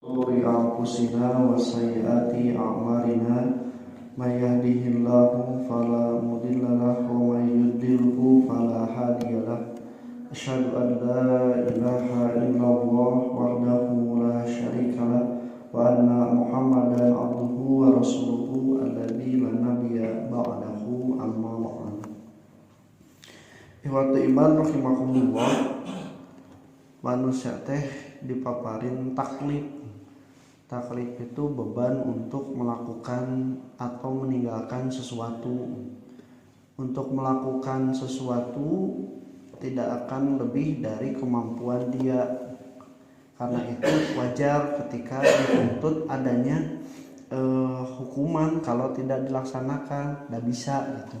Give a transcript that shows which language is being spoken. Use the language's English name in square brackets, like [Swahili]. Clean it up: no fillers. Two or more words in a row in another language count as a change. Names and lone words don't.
[Arabic] شرور أنفسنا وسيئات أعمالنا من يهده الله فلا مضل له ومن يضلله فلا هادي له أشهد أن لا إله إلا الله وحده لا شريك له وأن محمدا عبده ورسوله الذي لا نبي بعده أما بعد. إخوة الإيمان رحمكم الله, [Sundanese] manusia teh dipaparin taklif. [Indonesian] Taklif itu beban untuk melakukan atau meninggalkan sesuatu. Untuk melakukan sesuatu tidak akan lebih dari kemampuan dia. Karena itu wajar ketika dituntut adanya hukuman kalau tidak dilaksanakan, tidak bisa gitu.